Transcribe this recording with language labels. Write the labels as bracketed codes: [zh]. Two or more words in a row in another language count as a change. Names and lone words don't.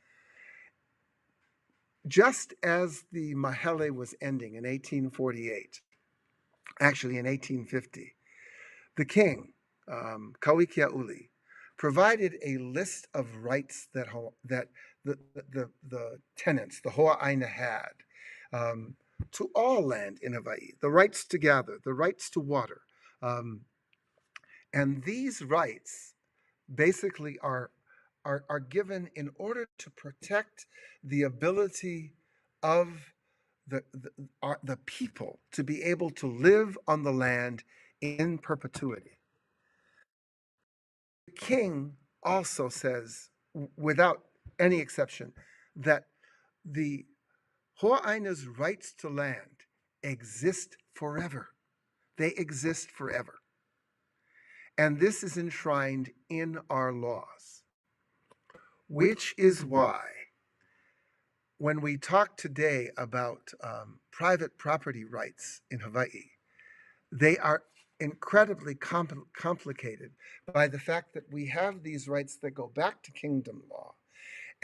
[en] Just as the mahele was ending in 1848, actually in 1850, the king, Kauikeaʻuli, provided a list of rights that the tenants, the hoʻāina had, to all land in Hawaii, the rights to gather, the rights to water. And these rights basically are given in order to protect the ability of the people to be able to live on the land in perpetuity. The king also says, without any exception, that the hoʻāina's rights to land exist forever. They exist forever. And this is enshrined in our laws, which is why when we talk today about private property rights in Hawaii, they are incredibly complicated by the fact that we have these rights that go back to kingdom law.